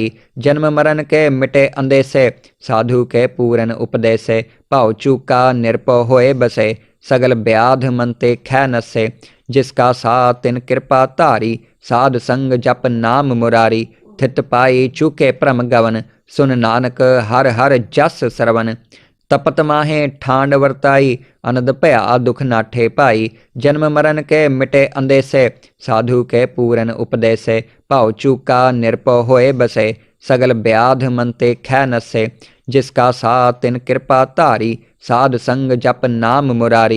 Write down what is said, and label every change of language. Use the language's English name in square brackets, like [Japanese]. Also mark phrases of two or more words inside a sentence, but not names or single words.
[Braj] जन्म मरण के मिटे अंदेसे, साधु के पूरन उपदेसे। भाव चूका निरपो होए बसे, सगल व्याध मन ते खै नसे। जिसका सा तिन कृपा धारी, साध संग जप नाम मुरारी। थित पाई चूके भ्रम गवन, सुन नानक हर हर जस सरवन। ਤਪਤ ਮਾਹੇ ਠਾਂਡ ਵਰਤਾਈ, ਅਨੰਦ ਭਇਆ ਦੁਖ ਨਾਠੇ ਭਾਈ। ਜਨਮ ਮਰਨ ਕੇ ਮਿਟੇ ਅੰਦੇਸੇ, ਸਾਧੂ ਕੇ ਪੂਰਨ ਉਪਦੇਸੇ। ਭਾਉ ਚੂਕਾ ਨਿਰਭਉ ਹੋਏ ਬਸੇ, ਸਗਲ ਬਿਆਧ ਮਨ ਤੇ ਖੈ ਨਸੇ। ਜਿਸ ਕਾ ਸਾ ਤਿਨ ਕਿਰਪਾ ਧਾਰੀ, ਸਾਧ ਸੰਗ ਜਪ ਨਾਮ ਮੁਰਾਰੀ।